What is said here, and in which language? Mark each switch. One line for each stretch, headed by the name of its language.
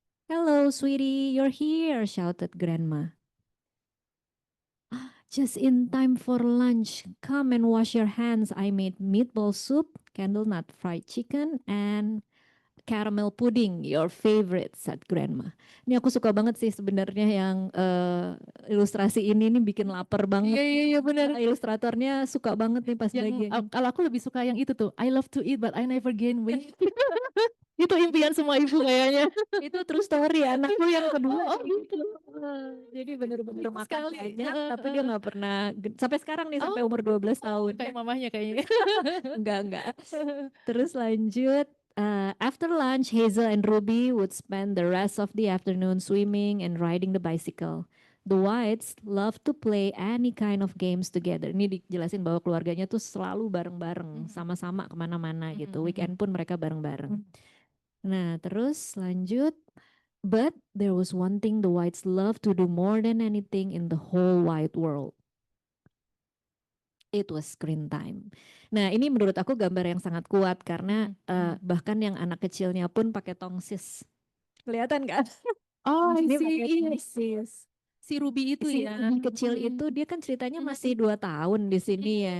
English: Hello, sweetie, you're here, shouted Grandma. Just in time for lunch. Come and wash your hands. I made meatball soup, candlenut fried chicken, and caramel pudding, your favorite, said Grandma.
Indonesian: Ini aku suka banget sih sebenarnya yang ilustrasi ini bikin lapar banget. Iya benar. Ilustratornya suka banget nih pas bagian. Kalau aku lebih suka yang itu tuh,
English: I love to eat but I never gain weight.
Indonesian: Itu impian semua ibu kayaknya. Itu
English: true story,
Indonesian: anakku yang kedua. Gitu. Jadi bener-bener makan Sekali. banyak, tapi dia nggak pernah sampai sekarang nih, sampai umur 12 tahun. Kayak mamahnya kayaknya. Enggak. Terus lanjut.
English: After lunch, Hazel and Ruby would spend the rest of the afternoon swimming and riding the bicycle. The Whites love to play any kind of games together.
Indonesian: Ini dijelasin bahwa keluarganya tuh selalu bareng-bareng, sama-sama kemana-mana gitu. Weekend pun mereka bareng-bareng. Nah, terus lanjut.
English: But there was one thing the Whites love to do more than anything in the whole wide world. It was screen time.
Indonesian: Nah, ini menurut aku gambar yang sangat kuat karena bahkan yang anak kecilnya pun pakai tongsis. Kelihatan nggak? Oh, Ini pakai ini tongsis. si Ruby itu Si ya. Ruby kecil itu dia kan ceritanya masih 2 tahun di sini ya.